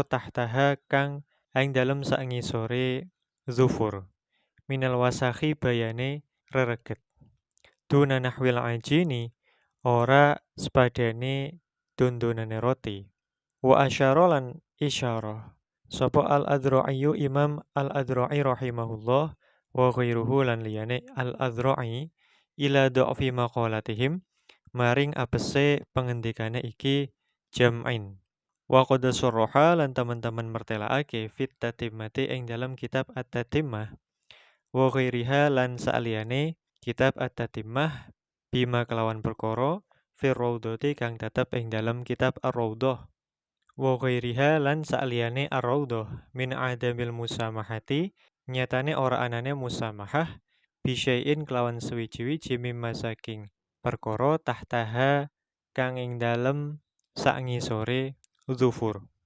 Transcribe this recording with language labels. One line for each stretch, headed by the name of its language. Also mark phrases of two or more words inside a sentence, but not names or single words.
Javanese: tahtaha kang ing dalem sangisore
Arabic: ظفر من الوسخ
Javanese: bayane rereget
Arabic: دون نحو العجين
Javanese: ora sepadane dondonane roti
Arabic: وأشار
Javanese: lan isyarah sapa al-Adzra'i Imam al-Adzra'i
Arabic: رحمه الله وغيره
Javanese: lan liyane al-Adzra'i
Arabic: إلى ضعف مقالتهم
Javanese: maring apese pengendikane iki jam'in.
Arabic: وقد صرح
Javanese: lan teman-teman mertelaake
Arabic: في التتمة
Javanese: ing dalam kitab At-Tatimmah wa ghairiha lan saliyane kitab At-Tatimmah bima kelawan perkara
Arabic: في الروضة
Javanese: kang tetep ing dalam kitab Ar-Raudhah
Arabic: وغيرها
Javanese: lan saliyane Ar-Raudhah
Arabic: من عدم المسامحة
Javanese: nyatane ora anane musamahah bisyai'in kelawan suwiji-wiji mimma saking perkara tahtaha kang ing dalem sangisore Dzufur.